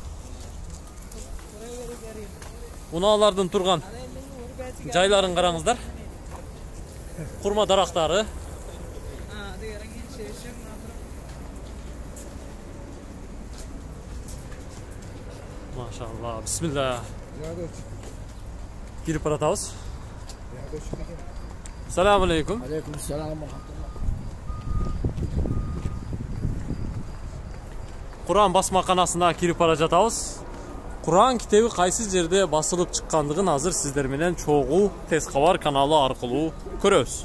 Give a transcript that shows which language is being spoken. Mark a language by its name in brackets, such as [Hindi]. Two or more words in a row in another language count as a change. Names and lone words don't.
[Kyrgyz] Унаалардын турган жайларын караңыздар. Курма дарактары. [Arabic] ما شاء الله، بسم الله. [Kyrgyz] Кирип баратабыз. [Arabic] السلام عليكم. عليكم السلام ورحمة الله. [Kyrgyz] Куран басмаканасына кирип бара жатабыз. Куран китеби кайсы жерде басылып чыккандыгын азыр сиздер менен чогуу Тез Xabar каналы аркылуу көрөбүз.